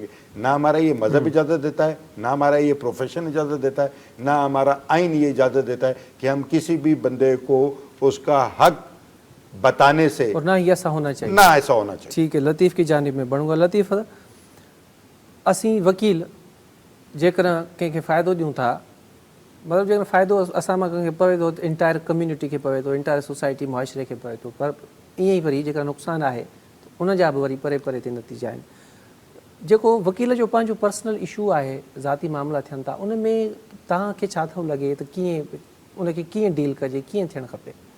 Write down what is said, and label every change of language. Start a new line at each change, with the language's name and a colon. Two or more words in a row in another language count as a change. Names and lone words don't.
Urdu: نہ ہمارا یہ مذہب اجازت دیتا ہے، نہ ہمارا یہ پروفیشن اجازت دیتا ہے، نہ ہمارا آئین یہ اجازت دیتا ہے کہ ہم کسی بھی بندے کو اس کا حق بتانے سے، اور نہ ہی ایسا ہونا چاہیے، نہ ایسا ہونا چاہیے۔ ٹھیک ہے، لطیف کی جانب میں بڑھوں گا۔
Sindhi: لطیف، اسی وکیل जेकर कंहिंखे फ़ाइदो ॾियूं था، मतिलबु जेकर फ़ाइदो असां मां कंहिंखे पवे थो
English: entire community
Sindhi: खे पवे थो,
English: entire society
Sindhi: मुआशिरे खे पवे थो, पर ईअं ई वरी जेका नुक़सानु आहे उन जा बि वरी परे परे ते नतीजा आहिनि। जेको वकील जो पंहिंजो
English: personal issue
Sindhi: आहे, ज़ाती मामला थियनि था, उन में तव्हांखे छा थो लॻे त कीअं उनखे कीअं डील कजे, कीअं थियणु खपे?